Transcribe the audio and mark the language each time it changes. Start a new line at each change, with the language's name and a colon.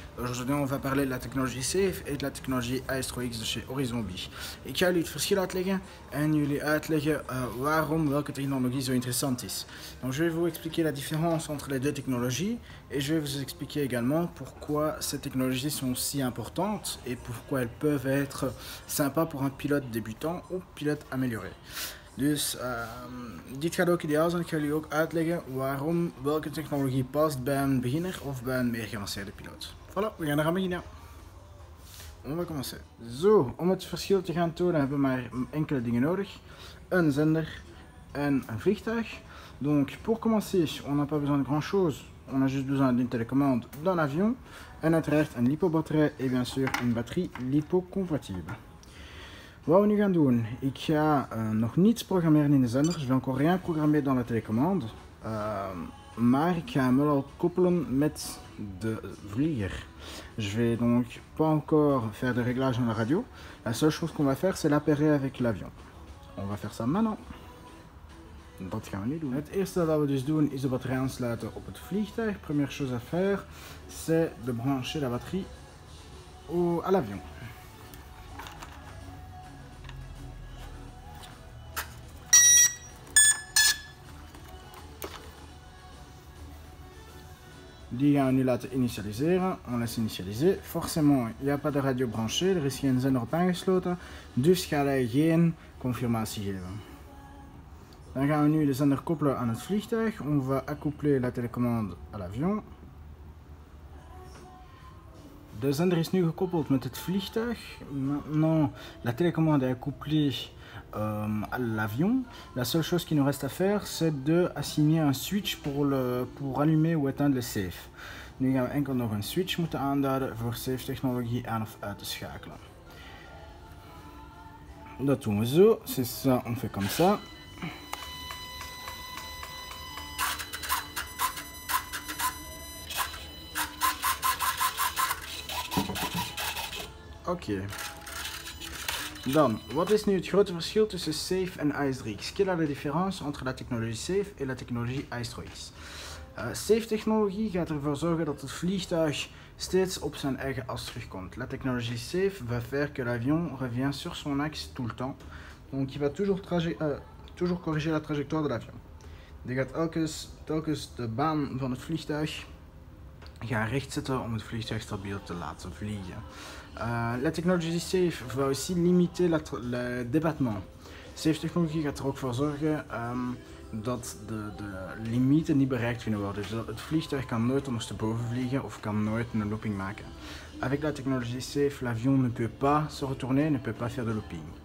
French: Aujourd'hui on va parler de la technologie SAFE et de la technologie AS3X de chez Horizon Bee.
Dutch: Ik ga jullie het verschil uitleggen en jullie uitleggen waarom welke technologie zo interessant is.
French: Donc je vais vous expliquer la différence entre les deux technologies et je vais vous expliquer également pourquoi ces technologies sont si importantes et pourquoi elles peuvent être sympas pour un pilote débutant ou pilote amélioré.
Dutch: Dus dit gaat ook ideaal zijn. Ik ga jullie ook uitleggen waarom welke technologie past bij een beginner of bij een meer geavanceerde piloot. Voilà, we gaan eraan beginnen.
French: On va commencer.
Dutch: Zo, om het verschil te gaan tonen hebben we maar enkele dingen nodig. Een zender en een vliegtuig.
French: Donc pour commencer, on n'a pas besoin de grand chose. On a juste besoin d'une télécommande, d'un avion
Dutch: en uiteraard een lipo-batterij
French: et bien sûr une batterie lipo-compatible.
Dutch: Wat we nu gaan doen, ik ga nog niets programmeren in de zender,
French: je vais encore rien programmer dans la télécommande,
Dutch: maar ik ga hem wel al koppelen met de vlieger.
French: Je vais donc pas encore faire de réglage dans la radio, la seule chose qu'on va faire c'est l'appairer avec l'avion. On va faire ça maintenant.
Dutch: Dat gaan we nu doen. Het eerste dat we dus doen is de batterij aansluiten op het vliegtuig.
French: Première chose à faire, c'est de brancher la batterie à l'avion.
Dutch: Die gaan we nu laten initialiseren.
French: On laisse initialiser. Forcément, il n'y a pas de radio branchée.
Dutch: Er is geen zender op aangesloten. Dus gaat hij geen confirmatie geven. Dan gaan we nu de zender koppelen aan het vliegtuig.
French: On va accoupler la télécommande à l'avion.
Dutch: De zender is nu gekoppeld met het vliegtuig.
French: Maintenant, la télécommande est accouplée à l'avion. La seule chose qui nous reste à faire, c'est de assigner un switch pour allumer ou éteindre le safe.
Dutch: Nu gaan we enkel nog een switch moeten aanduiden voor safe technologie aan of uit te schakelen. Dat doen we zo.
French: C'est ça, on fait comme ça.
Dutch: Oké. Dan, wat is nu het grote verschil tussen SAFE en AS3X?
French: Quelle est la différence entre la technologie SAFE et la technologie AS3X?
Dutch: SAFE technologie gaat ervoor zorgen dat het vliegtuig steeds op zijn eigen as terugkomt.
French: La technologie SAFE va faire que l'avion revient sur son axe tout le temps. Donc il va toujours corriger la trajectoire de l'avion.
Dutch: Die gaat telkens de baan van het vliegtuig gaan rechtzetten om het vliegtuig stabiel te laten vliegen.
French: La technologie SAFE va aussi limiter le débattement.
Dutch: SAFE technologie gaat er ook voor zorgen dat de limieten niet bereikt kunnen worden. Dus het vliegtuig kan nooit ondersteboven vliegen of kan nooit een looping maken.
French: Avec la technologie SAFE, l'avion ne peut pas se retourner, ne peut pas faire de looping.